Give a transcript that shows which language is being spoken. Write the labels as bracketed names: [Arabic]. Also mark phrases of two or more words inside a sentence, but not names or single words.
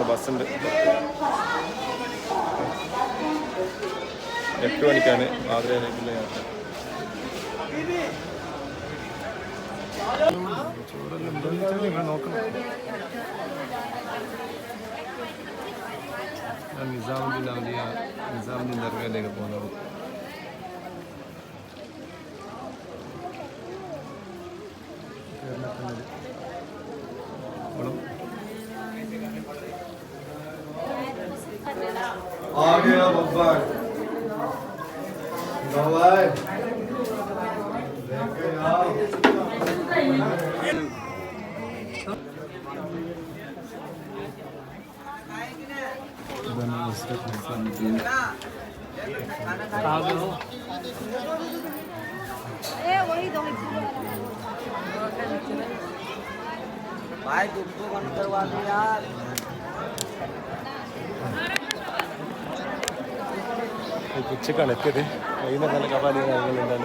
[Malayalam] ബസ്സുണ്ട്. 8 മണിക്കാണ് ആഗ്രയിലേക്കുള്ള യാത്ര. നോക്കണം. നിസാമുദ്ദീൻ ദർഗയിലേക്ക് പോകുന്നത്. [Hindi] आ गया बब्बर दवाई लेके आओ. वही दो भाई तुमको बंद करवा दो यार. [Malayalam] ഉച്ചക്കാണ് എത്തിയത്. വൈകുന്നേരം നല്ല കപാലി കാര്യങ്ങളുണ്ടായിരുന്നു.